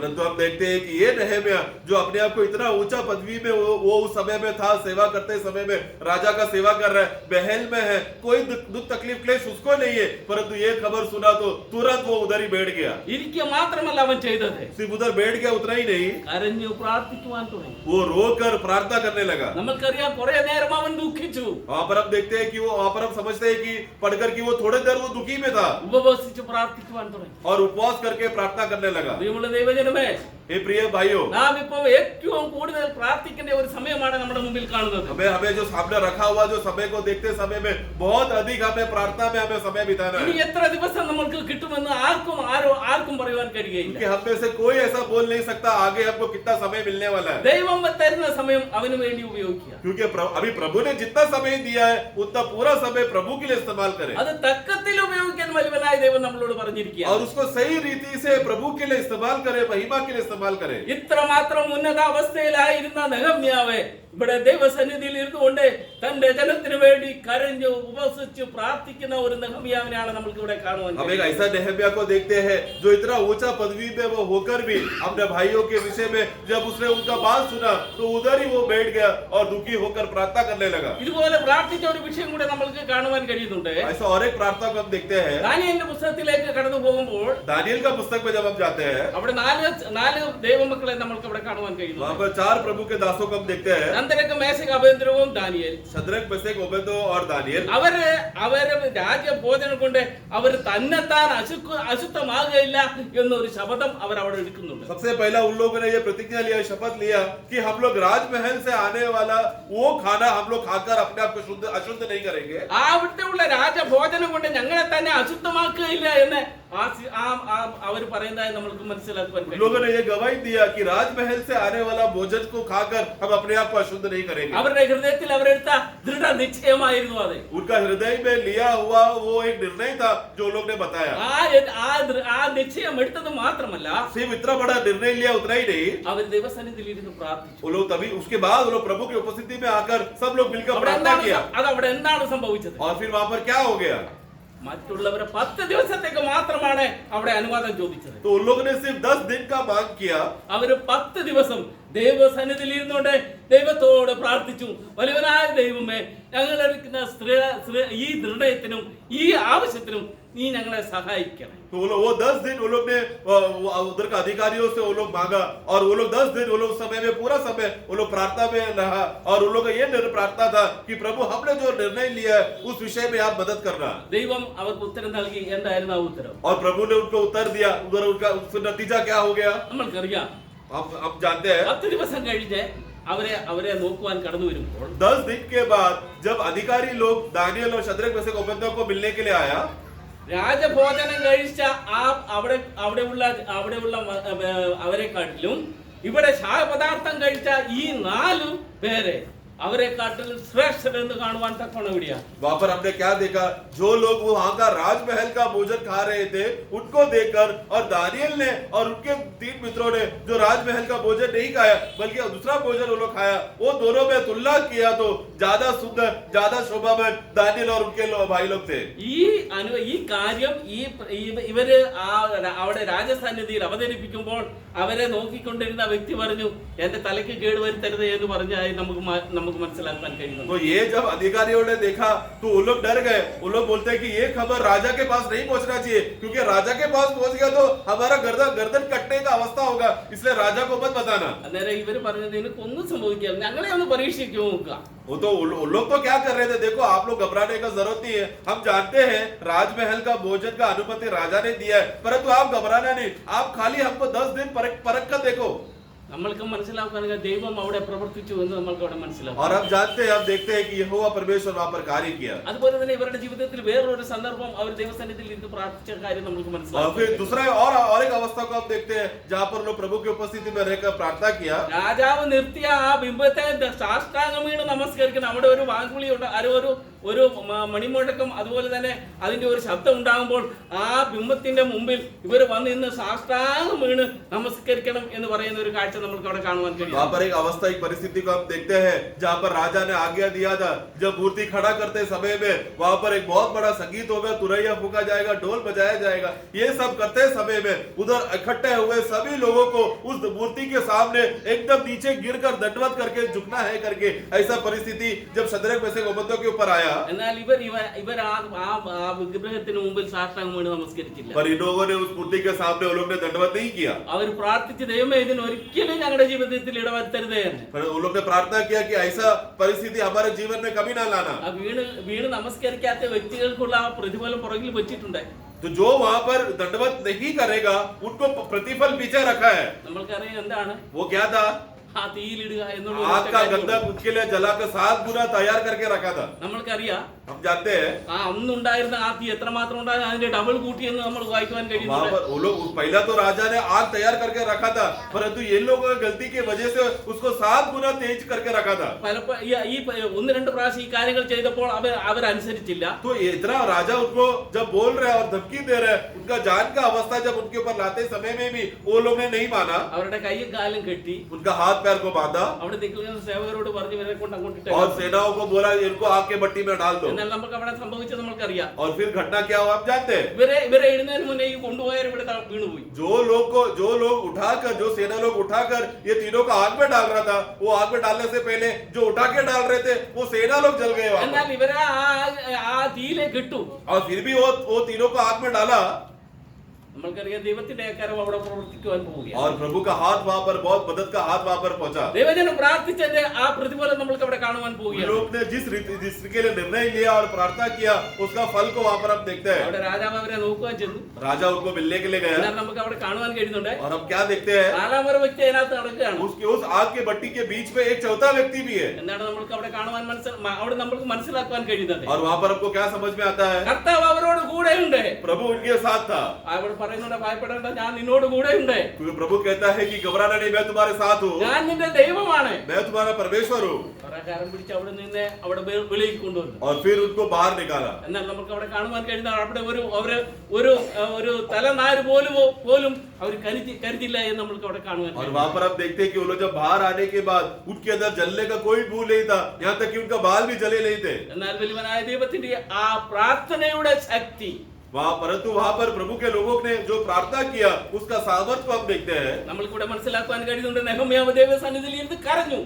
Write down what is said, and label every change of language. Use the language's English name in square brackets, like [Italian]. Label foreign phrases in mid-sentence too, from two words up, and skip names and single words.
[Hindi] परंतु हम देखते हैं कि ये नहम्याह जो अपने आप को इतना ऊंचा पदवी में वो उस समय में था, सेवा करते समय में राजा का सेवा कर रहा है, महल में है, कोई दुख तकलीफ क्लेश उसको नहीं है, परंतु ये खबर सुना तो तुरंत वो उधर ही बैठ गया। [Malayalam] ഇരിക്കുക മാത്രമല്ല അവൻ ചെയ്തത്, [Hindi] सिर्फ उधर बैठ गया उतना ही नहीं, [Malayalam] കരഞ്ഞു പ്രാർത്ഥിക്കുവാൻ തുടങ്ങി. [Hindi] वो रोकर प्रार्थना करने लगा। [Malayalam] നമ്മൾക്കറിയാം കുറെ നേരം അവൻ ദുഃഖിച്ചു, [Hindi] वहां पर हम देखते हैं कि वो वहां पर हम समझते हैं कि पढ़कर कि वो थोड़ी देर वो दुखी में था [Malayalam] ഉപവസിച്ച് പ്രാർത്ഥിക്കുവാൻ തുടങ്ങി. [Hindi] और उपवास करके प्रार्थना करने लगा। [Malayalam] പ്രിയമുള്ള ദൈവജനമേ, [Hindi] हे प्रिय भाइयों, [Malayalam] നാം ഇപ്പോൾ ഏറ്റവും കൂടുതൽ പ്രാർത്ഥിക്കേണ്ട ഒരു സമയമാണ് നമ്മുടെ മുമ്പിൽ കാണുന്നത്. [Hindi] हमें जो सामने रखा हुआ जो समय को देखते समय में बहुत अधिक हमें प्रार्थना में हमें समय बिताना [Malayalam] ഇനി [Hindi] है। [Malayalam] എത്ര ദിവസം നമ്മൾക്ക് കിട്ടുമെന്ന് ആർക്കും പറയുവാൻ കഴിയുകയില്ല. [Hindi] क्योंकि हम में से कोई ऐसा बोल नहीं सकता आगे हमको कितना समय मिलने वाला है। [Malayalam] ദൈവം തരുന്ന സമയം അവന് വേണ്ടി ഉപയോഗിക്കുക. [Hindi] क्योंकि अभी प्रभु ने जितना समय दिया है उतना पूरा समय प्रभु के लिए इस्तेमाल करें [Malayalam] അത് തക്കത്തിൽ ഉപയോഗിക്കാൻ വലിയവനായ ദൈവം നമ്മളോട് പറഞ്ഞിരിക്കുക. [Hindi] और उसको सही रीति से प्रभु के लिए इस्तेमाल करें, महिमा के लिए इस्तेमाल करें। [Malayalam] ഇത്രമാത്രം ഉന്നത അവസ്ഥയിലായിരുന്ന നെഹമ്യാവ് ഇവിടെ ദൈവസന്നിധിയിൽ ഇരുന്നുകൊണ്ട് തന്റെ ജനത്തിന് വേണ്ടി കരഞ്ഞു ഉപവസിച്ചു പ്രാർത്ഥിക്കുന്ന ഒരു നെഹമ്യാവിനെയാണ് നമുക്ക് ഇവിടെ കാണുവാൻ [Hindi] हम एक [Malayalam] കഴിയുന്നത്. [Hindi] ऐसा नहम्याह को देखते हैं जो इतना ऊंचा पदवी में वो होकर भी अपने भाइयों के विषय में जब उसने उनका बात सुना तो उधर ही वो बैठ गया और दुखी होकर प्रार्थना करने लगा। [Malayalam] ഇതുപോലെ പ്രാർത്ഥിച്ച ഒരു വിഷയം കൂടെ നമ്മൾക്ക് കാണുവാൻ കഴിയുന്നുണ്ട്. [Hindi] ऐसा और एक प्रार्थना को हम देखते हैं [Malayalam] ദാനിയേലിന്റെ പുസ്തകത്തിലേക്ക് കടന്നു പോകുമ്പോൾ [Hindi] दानियेल का पुस्तक में जब हम जाते हैं [Malayalam] അവിടെ നാല് ദൈവമക്കളെ നമ്മൾക്ക് അവിടെ കാണുവാൻ [Hindi] वहां [Malayalam] കഴിയുന്നു. [Hindi] पर 4 प्रभु के दासों को हम देखते हैं, [Malayalam] നന്ദരക്ക് മേശക് അബേദ്നെഗോവും ദാനിയേൽ. [Hindi] शद्रक मेशक ओबेदो और दानियेल। [Malayalam] അവര് രാജ്യഭോജനം കൊണ്ട് അവർ തന്നെത്താൻ അശുദ്ധമാകുകയില്ല എന്നൊരു ശപഥം അവർ അവിടെ എടുക്കുന്നുണ്ട്. [Hindi] सबसे पहला उन लोगों ने ये प्रतिज्ञा लिया, शपथ लिया कि हम लोग राजमहल से आने वाला वो खाना हम लोग खाकर अपने आप को अशुद्ध नहीं करेंगे। [Malayalam] അവിടുത്തെ ഉള്ള രാജഭോജനം കൊണ്ട് ഞങ്ങളെ തന്നെ അശുദ്ധമാക്കുകയില്ല എന്ന് അവർ പറയുന്നതായി നമ്മൾക്ക് മനസ്സിലാക്കുവാൻ [Hindi] उन [Malayalam] കഴിയും. [Hindi] लोगों ने ये गवाही दिया कि राजमहल से आने वाला भोजन को खाकर हम अपने आप को अशुद्ध नहीं करेंगे। [Malayalam] അവരുടെ ഹൃദയത്തിൽ അവരെടുത്ത ദൃഢനിശ്ചയമായിരുന്നു അത്. [Hindi] उनका हृदय में लिया हुआ वो एक निर्णय था जो लोग ने बताया। [Malayalam] ആ നിശ്ചയം എടുത്തത് മാത്രമല്ല, [Hindi] सिर्फ इतना बड़ा निर्णय लिया उतना ही नहीं, [Malayalam] അവർ ദൈവസന്നിധിയിൽ ഇരുന്ന് പ്രാർത്ഥിച്ചു. [Hindi] वो लोग तभी उसके बाद वो लोग प्रभु की उपस्थिति में आकर सब लोग मिलकर प्रार्थना किया। [Malayalam] അവിടെ എന്താണ് സംഭവിച്ചത്? [Hindi] और फिर वहां पर क्या हो गया? [Malayalam] മറ്റുള്ളവരെ 10 ദിവസത്തേക്ക് മാത്രമാണ് അവിടെ അനുവാദം ചോദിച്ചത്. [Hindi] तो उन लोगों ने सिर्फ 10 दिन का मांग किया। [Malayalam] അവര് 10 ദിവസം ദൈവസന്നിധിയിൽ ഇരുന്നുകൊണ്ട് ദൈവത്തോട് പ്രാർത്ഥിച്ചു, വലിയവനായ ദൈവമേ, ഞങ്ങൾ എടുക്കുന്ന ഈ നിർണയത്തിനും ഈ ആവശ്യത്തിനും നീ ഞങ്ങളെ സഹായിക്കണം. [Hindi] तो वो 10 दिन वो लोग ने उधर का अधिकारियों से वो लोग मांगा, और वो लोग 10 दिन वो लोग समय में पूरा समय वो लोग प्रार्थना में रहा, और उन लोग का ये प्रार्थना था कि प्रभु हमने जो निर्णय लिया है उस विषय में आप मदद करना। [Malayalam] ദൈവം അവർക്ക് ഉത്തരം നൽകി. എന്തായിരുന്നു ആ ഉത്തരം? [Hindi] और प्रभु ने उनको उत्तर दिया। उधर उनका नतीजा क्या हो गया [Malayalam] നമ്മൾക്കറിയാം. [Hindi] हम जानते हैं। [Malayalam] 10 ദിവസം കഴിഞ്ഞ് അവരെ നോക്കുവാൻ കടന്നു വരുമ്പോൾ [Hindi] 10 दिन के बाद जब अधिकारी लोग दानियल और शद्रक मेशक अबेदnego को मिलने के लिए आया, [Malayalam] രാജഭോജനം കഴിച്ച അവിടെയുള്ള അവരെക്കാട്ടിലും ഇവിടെ ശാപദാർത്ഥം കഴിച്ച ഈ 4 പേരെ അവരെക്കാട്ടിൽ ശ്രേഷ്ഠരെന്ന് കാണുവാൻ തക്കവണ്ണം ഇവിടെയാണ്. [Hindi] वहां पर हमने क्या देखा, जो लोग वहां का राजमहल का भोजन खा रहे थे उनको देखकर, और दानियल ने और उनके 3 मित्रों ने जो राजमहल का भोजन नहीं खाया बल्कि दूसरा भोजन वो लोग खाया, वो दोनों में तुलना किया तो ज्यादा सुंदर, ज्यादा शोभावान दानियल और उनके भाई लोग थे. [Malayalam] ഈ കാര്യം ഇവര് അവിടെ രാജസന്നിധിയിൽ അവതരിപ്പിക്കുമ്പോൾ അവരെ നോക്കിക്കൊണ്ടിരുന്ന വ്യക്തി പറഞ്ഞു, എന്റെ തലയ്ക്ക് കേട് വരുത്തരുത് എന്ന് പറഞ്ഞായി നമുക്ക് മനസ്സിലാക്കാൻ കഴിയുന്നു. [Hindi] तो ये जब अधिकारियों ने देखा तो वो लोग डर गए. वो लोग बोलते हैं कि ये खबर राजा के पास नहीं पहुंचना चाहिए, क्योंकि राजा के पास पहुंच गया तो हमारा गर्दन कटने का अवस्था होगा, इसलिए राजा को मत बताना. [Malayalam] അന്നേരം ഇവര് പറഞ്ഞത് നിനക്കൊന്നും സംഭവിക്കില്ല, ഞങ്ങളെ ഒന്ന് പരീക്ഷിക്കൂ നോക്കുക. [Hindi] वो तो उन लोग तो क्या कर रहे थे, देखो आप लोग घबराने का जरूरत नहीं है, हम जानते हैं राजमहल का भोजन का अनुमति राजा ने दिया है, परंतु आप घबराना नहीं, आप खाली हमको 10 दिन परख कर देखो. [Malayalam] നമ്മൾക്ക് മനസ്സിലാക്കാൻ ദൈവം അവിടെ പ്രവർത്തിച്ചു എന്ന് നമ്മൾക്ക് അവിടെ മനസ്സിലാവും. [Hindi] और हम जानते हैं, हम देखते हैं कि यहोवा परमेश्वर वहां पर कार्य किया. [Malayalam] അതുപോലെ തന്നെ ഇവരുടെ ജീവിതത്തിൽ വേറൊരു സന്ദർഭം അവർ ദൈവസന്നിധിയിൽ ഇരുന്ന് പ്രാർത്ഥിച്ച കാര്യം നമുക്ക് [Hindi] और [Malayalam] മനസ്സിലാവും. [Hindi] फिर दूसरा और एक अवस्था को हम देखते हैं जहां पर लोग प्रभु की उपस्थिति में रहकर प्रार्थना किया. [Malayalam] രാജാവ് നിർത്തിയ ആ ബിംബത്തെ സാഷ്ടാംഗം വീണ് നമസ്കരിക്കണം. അവിടെ ഒരു വാങ്കുളി ഉണ്ട്, ഒരു മണിമുഴക്കം, അതുപോലെ തന്നെ അതിന്റെ ഒരു ശബ്ദം ഉണ്ടാകുമ്പോൾ ആ ബിംബത്തിന്റെ മുമ്പിൽ ഇവർ വന്ന് ഇന്ന് സാഷ്ടാംഗം വീണ് നമസ്കരിക്കണം എന്ന് പറയുന്ന ഒരു കാഴ്ച നമ്മൾക്ക് അവിടെ കാണുവാൻ കഴിയും. [Hindi] वहां पर एक अवस्था, एक परिस्थिति को हम देखते हैं जहां पर राजा ने आज्ञा दिया था, जब मूर्ति खड़ा करते समय में वहां पर एक बहुत बड़ा संगीत होगा, तुरैया फूका जाएगा, ढोल बजाया जाएगा. ये सब करते समय में उधर इकट्ठे हुए सभी लोगों को उस मूर्ति के सामने एकदम नीचे गिरकर दंडवत करके झुकना है करके, ऐसा परिस्थिति जब शद्रक मेशक अबेदnego के ऊपर आया. [Malayalam] എന്നാൽ ഇവർ ആ വിഗ്രഹത്തിന് മുമ്പിൽ സാഷ്ടാംഗം വീണ് നമസ്കരിച്ചില്ല. [Hindi] पर इन लोगों ने उस मूर्ति के सामने उन लोगों ने दंडवत नहीं किया. [Malayalam] അവർ പ്രാർത്ഥിച്ച് ദൈവമേ ഇതിന് ഒരിക്കലും ഞങ്ങളുടെ ജീവിതത്തിൽ ഇടവരുത്തരുതേ എന്ന്. [Hindi] पर उन लोगों ने प्रार्थना किया कि ऐसा परिस्थिति हमारे जीवन में कभी ना लाना. [Malayalam] ആ വീണ് നമസ്കരിക്കാത്ത വ്യക്തികൾക്കുള്ള ആ പ്രതിഫലം പുറകിൽ വെച്ചിട്ടുണ്ട്. [Hindi] तो जो वहां पर दंडवत नहीं करेगा उनको प्रतिफल पीछे रखा है. [Malayalam] നമ്മൾക്കറിയാം എന്താണ് [Hindi] वो क्या था, [Malayalam] ആ തീയിലിടുക എന്നുള്ള [Hindi] आग का गंधक उसके लिए जलाकर 7 गुना तैयार करके रखा था. [Malayalam] നമ്മൾക്കറിയാം [Hindi] हम जानते हैं [Malayalam] ആ അന്നുണ്ടായിരുന്ന ആ തീ എത്രമാത്രം ഉണ്ടായിരുന്നു അതിന്റെ ഡബിൾ കൂട്ടിയെന്ന് നമ്മൾ വായിക്കുവാൻ [Hindi] वहां [Malayalam] കഴിയുന്നുണ്ട്. [Hindi] पर वो लोग पहला तो राजा ने आग तैयार करके रखा था, परंतु ये लोगों की गलती की वजह से उसको 7 गुना तेज करके रखा था. [Malayalam] ഈ 1-2 പ്രാവശ്യം ഈ കാര്യങ്ങൾ ചെയ്തപ്പോൾ അവരനുസരിച്ചില്ല. [Hindi] तो इतना राजा उनको जब बोल रहे हैं और धमकी दे रहे हैं, उनका जान का अवस्था जब उनके ऊपर लाते समय में भी वो लोग ने नहीं माना. [Malayalam] അവരുടെ കൈയും കാലും കെട്ടി [Hindi] उनका हाथ पैर को बांधा [Malayalam] അവിടെ നിൽക്കുന്ന സേവകരോട് പറഞ്ഞു ഇവരെ കൊണ്ട് അങ്ങോട്ടിട്ട്. [Hindi] और सेनाओं को बोला इनको आग के भट्टी में डाल दो. [Malayalam] എന്നാൽ നമുക്ക് അവിടെ സംഭവിച്ചത് നമ്മൾക്കറിയാം. [Hindi] और फिर घटना क्या हुआ आप जानते हैं. [Malayalam] ഇവരെ ഇടുന്നതിന് മുന്നേ ഈ കൊണ്ടുപോയവർ ഇവിടെ വീണുപോയി. [Hindi] जो लोग उठाकर, जो सेना लोग उठाकर ये तीनों को आग में डाल रहा था, वो आग में डालने से पहले जो उठा के डाल रहे थे वो सेना लोग जल गए वहां [Malayalam] എന്നാൽ [Hindi] पर. [Malayalam] ഇവരെ ആ തീയിലേക്ക് ഇട്ടു. [Hindi] और फिर भी वो तीनों को आग में डाला. [Malayalam] നമ്മൾക്കറിയാം ദൈവത്തിന്റെ കരം അവിടെ പ്രവർത്തിക്കുവാൻ പോവുകയാണ്. [Hindi] और प्रभु का हाथ वहां पर, बहुत मदद का हाथ वहां पर पहुंचा. [Malayalam] ദൈവജനം പ്രാർത്ഥിച്ചതിന്റെ ആ പ്രതിഫലം നമ്മൾക്ക് അവിടെ കാണുവാൻ പോവുകയാണ്. [Hindi] लोग ने जिस के लिए निर्णय लिया और प्रार्थना किया उसका फल को वहां पर हम देखते हैं. [Malayalam] അവിടെ രാജാവ് അവരെ നോക്കുവാൻ ചെന്നു. [Hindi] राजा उनको मिलने के लिए गया [Malayalam] എന്നാൽ നമുക്ക് അവിടെ കാണുവാൻ കഴിയുന്നുണ്ട്. [Hindi] और हम क्या देखते हैं, [Malayalam] 4-ാമത്തെ വ്യക്തി അതിനകത്ത് നടക്കുകയാണ്. [Hindi] उस आग के भट्टी के बीच में एक चौथा व्यक्ति भी है. [Malayalam] എന്താണ് നമ്മൾക്ക് അവിടെ കാണുവാൻ അവിടെ നമ്മൾക്ക് മനസ്സിലാക്കുവാൻ കഴിയുന്നത്. [Hindi] और वहां पर हमको क्या समझ में आता है, [Malayalam] കർത്താവ് അവരോട് കൂടെയുണ്ട്. [Hindi] प्रभु उनके साथ था. [Malayalam] അവിടെ പറയുന്നുണ്ട് ഭയപ്പെടേണ്ട, ഞാൻ നിന്നോട് കൂടെയുണ്ട്. [Hindi] क्योंकि प्रभु कहता है कि घबराना नहीं, मैं तुम्हारे साथ हूँ, [Malayalam] ഞാൻ നിന്റെ ദൈവമാണ്. [Hindi] मैं तुम्हारा परमेश्वर हूँ. [Malayalam] പ്രകാരം പിടിച്ച് അവിടെ നിന്ന് അവിടെ വെളിയിൽ കൊണ്ടുവന്നു. [Hindi] और फिर उनको बाहर निकाला. [Malayalam] എന്നാൽ നമുക്ക് അവിടെ കാണുവാൻ കഴിയുന്ന അവിടെ ഒരു തലനാര് പോലും അവർ കരുതില്ല എന്ന് നമ്മൾക്ക് അവിടെ കാണുവാൻ [Hindi] और [Malayalam] കഴിയും. [Hindi] वहां पर हम देखते हैं कि वो लोग जब बाहर आने के बाद उनके अंदर जलने का कोई भूल नहीं था, यहाँ तक कि उनका बाल भी जले नहीं थे. [Malayalam] എന്നാൽ വലിയവനായ ദൈവത്തിന്റെ ആ പ്രാർത്ഥനയുടെ ശക്തി [Hindi] परंतु वहां पर प्रभु के लोगों ने जो प्रार्थना किया उसका सामर्थ्य को हम देखते हैं. [Malayalam] നമ്മൾക്കൂടെ മനസ്സിലാക്കുവാൻ കഴിയുന്നുണ്ട്. നെഹമ്യാവ് ദൈവസന്നിധിയിൽ ഇരുന്ന് കരഞ്ഞു.